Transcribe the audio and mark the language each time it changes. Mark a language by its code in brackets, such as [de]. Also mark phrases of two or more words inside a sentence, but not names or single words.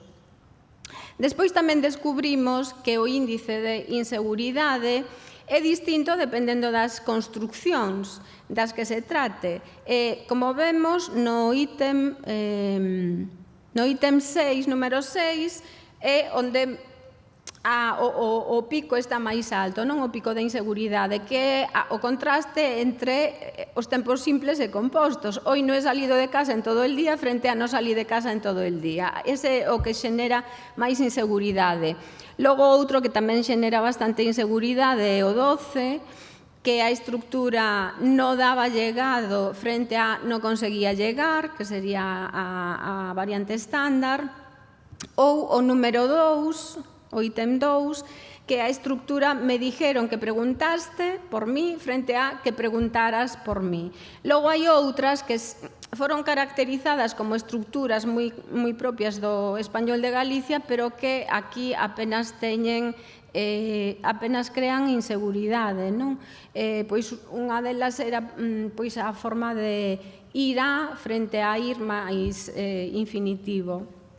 [gl] Despois tamén descubrimos que o índice de inseguridade é distinto dependendo das construccións das que se trate. Como vemos, no ítem 6, número 6, é onde o pico está máis alto, non? O pico de inseguridade, que é o contraste entre os tempos simples e compostos. [es] Hoy no he salido de casa en todo el día frente a no salir de casa en todo el día. [gl] Ese é o que xenera máis inseguridade. Logo, outro que tamén xenera bastante inseguridade é o 12, que a estructura [es] no daba llegado [gl] frente a [es] no conseguía llegar, [gl] que sería a variante estándar, ou o número 2, o ítem 2, que a estructura [es] me dijeron que preguntaste por mí [gl] frente a que [es] preguntaras por mí. [gl] Logo hai outras que foron caracterizadas como estructuras moi propias do español de Galicia, pero que aquí apenas teñen apenas crean inseguridade, non? Pois unha delas era pois a forma de ir a frente a ir máis infinitivo.